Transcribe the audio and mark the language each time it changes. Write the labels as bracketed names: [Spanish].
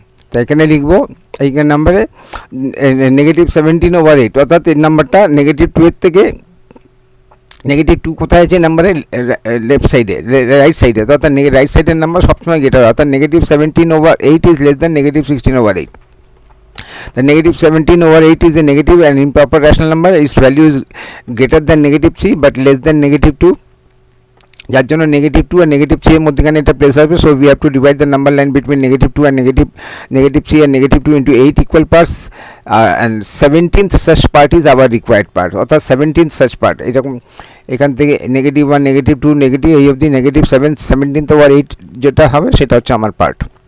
[Bangla] তো এখানে লিখবো এইখানে নাম্বারে -17/8, অর্থাৎ এই নাম্বারটা -2 এর থেকে -2 কোথায় আছে নাম্বারে, লেফট সাইডে, রাইট সাইডে, অর্থাৎ রাইট সাইডের নাম্বার সবসময় গ্রেটার, অর্থাৎ -17/8 [English] is less than [Bangla] -16/8. [English] The -17/8 is a negative and improper rational number. Its value is greater than -3 but less than -2. [Bangla] যার জন্য -2 আর -3 এর মধ্যখানে এটা প্লেস হবে, [English] so we have to divide the number line between -2 and -3 and -2 into 8 equal parts, and 17th such part is our required part, অর্থাৎ 17th such part [Bangla] এরকম এখান থেকে -1 -2 নেগেটিভ এই অবধি -7 17/8 যেটা হবে সেটা হচ্ছে আমার পার্ট।